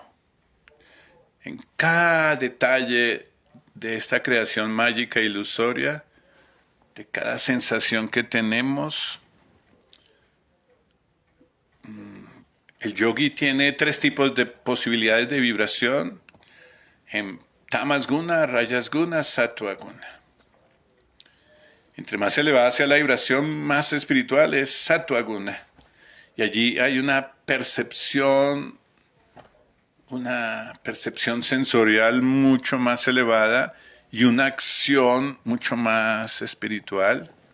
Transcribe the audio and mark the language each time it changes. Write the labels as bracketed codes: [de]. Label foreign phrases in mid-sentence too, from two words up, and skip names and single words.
[es] En cada detalle de esta creación mágica e ilusoria, de cada sensación que tenemos. El yogi tiene 3 tipos de posibilidades de vibración: en [sa] tamas guna, rajas guna, sattva guna. [es] Entre más elevada sea la vibración, más espiritual es [sa] sattva guna. [es] Y allí hay una percepción sensorial mucho más elevada y una acción mucho más espiritual.